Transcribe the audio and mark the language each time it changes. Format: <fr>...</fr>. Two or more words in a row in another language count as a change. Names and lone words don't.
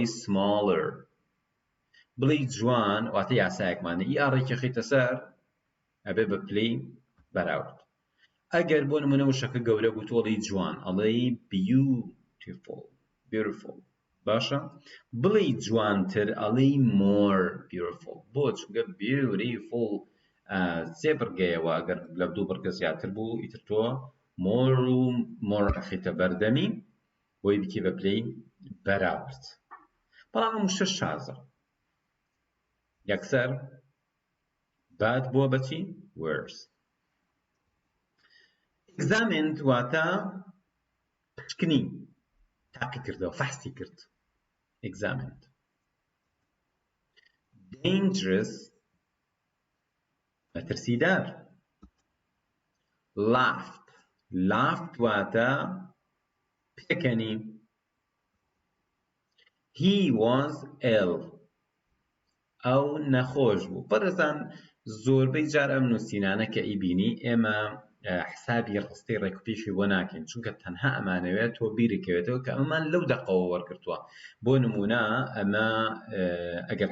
<ckb>smaller بڵێ جوان واتە یاسایەکمانە ئی ئاڕێکی خەیتە سەر ئەبێ بە پلەی بەراورد ئەگەر بۆ نمونە وشەکە گەورە بوو تۆ ئەڵێی جوان ئەڵێی beautiful باشە بڵێ جوانتر ئەڵێی more beautiful بۆ چونکە beautiful سێ بڕگەیەوە ئەگەر لە دوو بڕگە زیاتر بوو ئیتر تۆ more ئەخیتە بەردەمی بۆی بکەی بە پلەی بەراورد بەڵام ئەم شتە شازە یەکسەر bad بووە بەچی</ckb> <en>worse examined</en> <ckb>واتە پشکنی تاقی کردەوە فەحسی کرد examined dangerous مەترسیدار laughed واتە پێکەنی</ckb> <en>he was ill</en> <ckb>ئەو نەخۆش بوو بەڕێزان زۆربەی جار ئەم نووسینانە کە ئیبینی ئێمە حسابی ڕستەی ڕێکوپێکی بۆ ناکەین چونکە تەنها ئەمانەوێت تۆ بیرکەوێتەوە کە ئەمەمان لەو دەقەوە وەرگرتووە بۆ نمونە ئەمە ئەگەر</ckb>